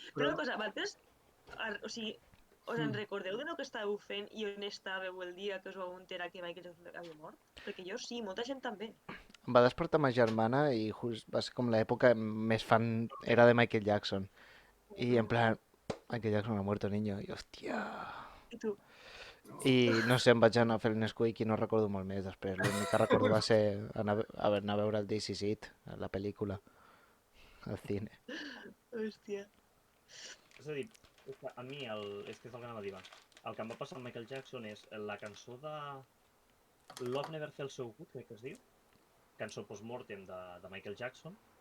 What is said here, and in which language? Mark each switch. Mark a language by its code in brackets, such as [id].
[ca] Però una cosa, vosaltres, o sigui, us en recordeu de lo que estàveu fent i on estàveu el dia que us vau enterar que Michael Jackson havia mort? Perquè jo sí, molta gent també. Em va despertar ma germana i va ser com l'època més fan era de Michael Jackson. [es] Y en plan, Michael Jackson ha muerto, niño. [ca] I hòstia... I tu? I no sé, em vaig anar a fer el Nesquik i no recordo molt més després. L'únic que recordo va ser anar a veure el This Is It, la pel·lícula, al cine. Hòstia. És a dir, a mi, és que és el que anava a dir abans. El que em va passar amb Michael Jackson és la cançó de Love Never Felt So Good, crec que es diu, cançó post-mortem de Michael Jackson.